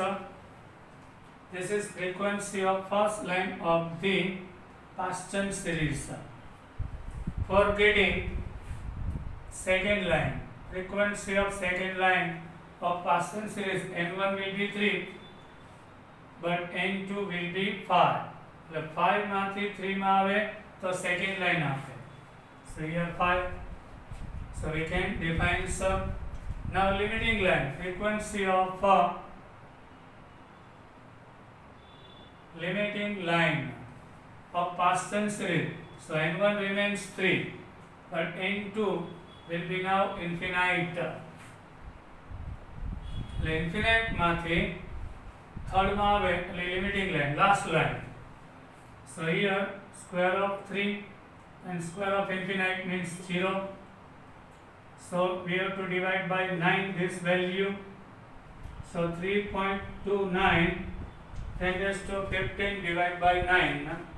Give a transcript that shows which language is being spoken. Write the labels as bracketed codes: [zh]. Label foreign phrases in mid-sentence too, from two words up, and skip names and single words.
[en] This is frequency of first line of the Paschen series. For getting second line, frequency of second line of Paschen series, N1 will be 3 but N2 will be 5. [gu] The 5 માંથી 3 માં આવે તો [en] second line [gu] આપે. [en] So here 5. So we can define some. Now limiting line, frequency of limiting line of Paschen series. So N1 remains 3 but N2 will be now infinite. [gu] The infinite માંથી third માં આવે એટલે [en] limiting line, last line. So here square of 3 and square of infinite means 0. So we have to divide by 9 this value. So 3.29 10 raised to 15 divided by 9.